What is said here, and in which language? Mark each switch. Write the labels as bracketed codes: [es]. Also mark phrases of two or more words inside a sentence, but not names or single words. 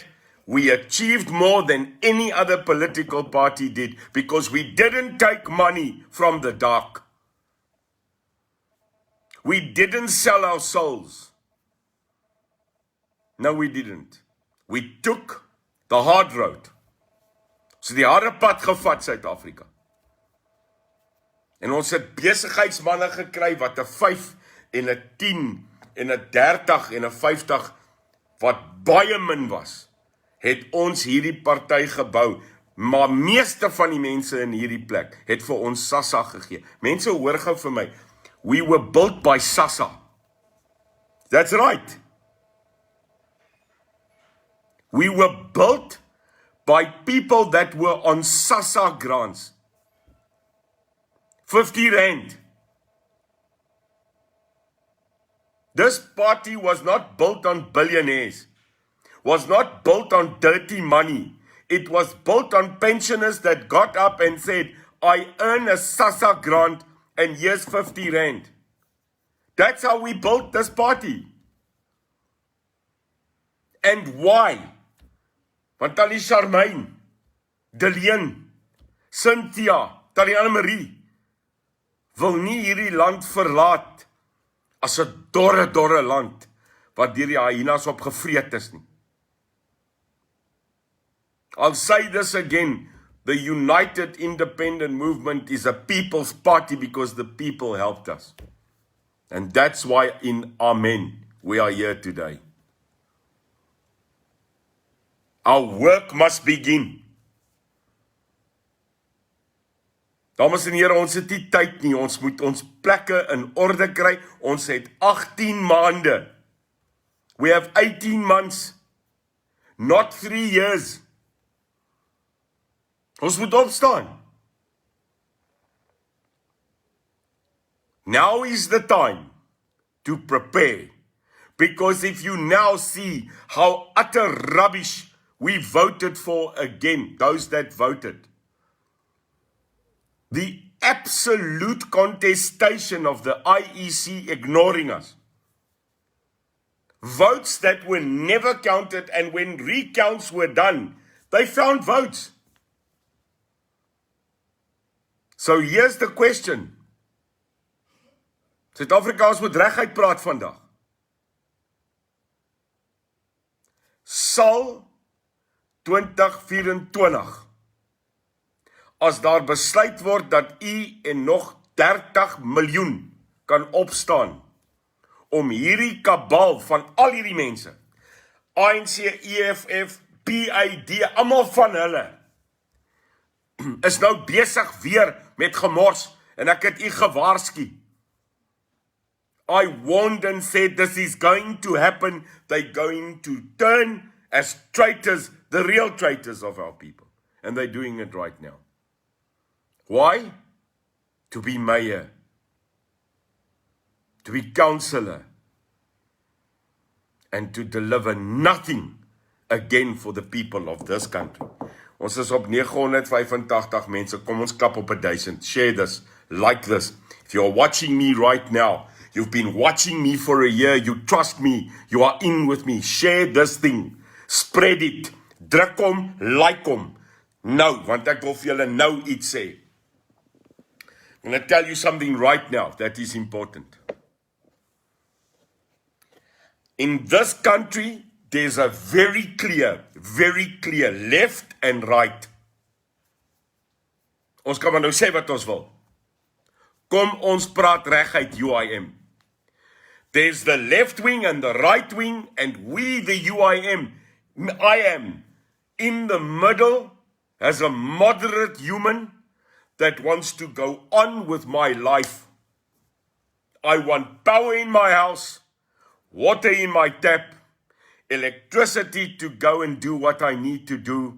[en] We achieved more than any other political party did because we didn't take money from the dark. We didn't sell our souls. No, we didn't. We took the hard road. So die harde pad [af] gevat, Suid-Afrika. En ons het besigheidsmanne gekry wat 'n 5 en 'n 10 en 'n 30 en 'n 50 wat baie min was, het ons hierdie party gebou. Maar meeste van die mense in hierdie plek het vir ons SASSA gegee. Mense hoor gou vir my. [en] We were built by SASSA. That's right. We were built by people that were on SASSA grants. 50 rand. This party was not built on billionaires. Was not built on dirty money. It was built on pensioners that got up and said, I earn a SASSA grant and here's 50 rand. That's how we built this party. And why? [af] Want Ali Charmaine, Deleen, Cynthia, Tariana Marie wil nie hierdie land verlaat as 'n dorre land wat deur die hyenas opgevreet is nie. [en] I'll say this again. The United Independent Movement is a people's party because the people helped us. And that's why [af] in Amen, [en] we are here today. Our work must begin. [af] Dames en here, ons het nie tyd nie. Ons moet ons plekke in orde kry. Ons het 18 maande. [en] We have 18 months. Not 3 years. [af] Ons moet opstaan. [en] Now is the time to prepare. Because if you now see how utter rubbish we voted for again, those that voted, the absolute contestation of the IEC ignoring us, votes that were never counted, and when recounts were done, they found votes. So here's the question. [af] Suid-Afrikaans moet reguit praat vandag. Sal 2024, as daar besluit word dat u en nog 30 miljoen kan opstaan om hierdie kabal van al hierdie mense, ANC, EFF, PID, almal van hulle, is nou besig weer met gemors, en ek het u gewaarsku. [en] I warned and said this is going to happen. They're going to turn as traitors, the real traitors of our people. And they're doing it right now. Why? To be mayor, to be councillor, and to deliver nothing again for the people of this country. [af] Ons is op 985 mense, kom ons klap op 1000. [en] Share this, like this. If you're watching me right now, you've been watching me for a year, you trust me, you are in with me. Share this thing, spread it, [af] druk hom, [en] like hom. [af] Nou, want ek wil vir julle nou iets sê. [en] I'm going to tell you something right now that is important. In this country, there's a very clear left and right. [af] Ons kan maar nou sê wat ons wil. Kom ons praat reguit UIM. [en] There's the left wing and the right wing, and we, the UIM, I am in the middle as a moderate human that wants to go on with my life. I want power in my house, water in my tap, electricity to go and do what I need to do.